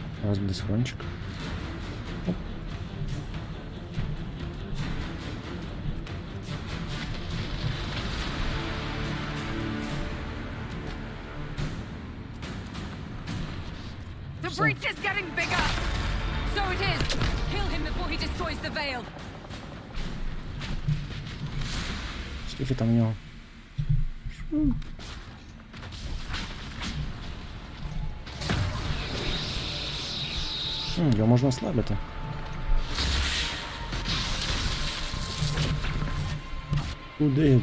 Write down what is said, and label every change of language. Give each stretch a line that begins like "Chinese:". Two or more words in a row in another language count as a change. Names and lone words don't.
Ukrainian: Зараз буде схрончик. Оп.
English: The breach is getting bigger! So it is! Kill him before he destroys the veil!
Ukrainian: Скільки там в нього? Його можна ослабити. Куди?